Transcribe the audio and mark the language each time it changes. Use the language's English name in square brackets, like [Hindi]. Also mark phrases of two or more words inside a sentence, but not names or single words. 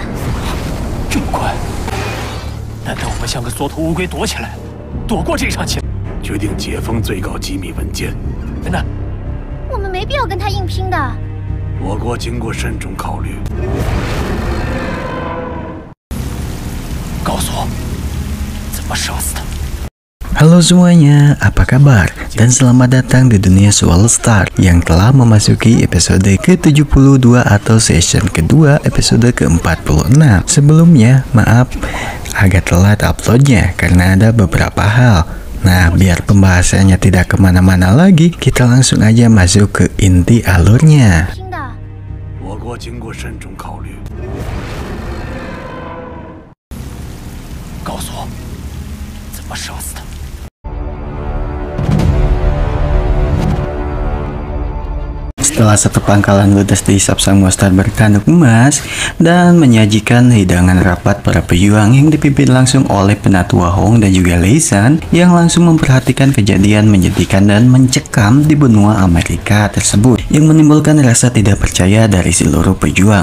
[Chinese] 这么快？难道我们像个缩头乌龟躲起来，躲过这场chiến？决定解封最高机密文件。那我们没必要跟他硬拼的。我国经过慎重考虑，告诉我怎么杀死他。 [Indonesian] Halo semuanya, apa kabar? Dan selamat datang di dunia Swallow Star yang telah memasuki episode ke-72 atau season kedua episode ke-46. Sebelumnya, maaf agak telat uploadnya karena ada beberapa hal. Nah, biar pembahasannya tidak kemana-mana lagi, kita langsung aja masuk ke inti alurnya. [Chinese] 我国经过慎重考虑，告诉我怎么杀死他。 [Indonesian] Setelah satu pangkalan ludes dihisap sang monster bertanduk emas dan menyajikan hidangan rapat para pejuang yang dipimpin langsung oleh Penatua Hong dan juga Lei San yang langsung memperhatikan kejadian menyedihkan dan mencekam di benua Amerika tersebut yang menimbulkan rasa tidak percaya dari seluruh pejuang.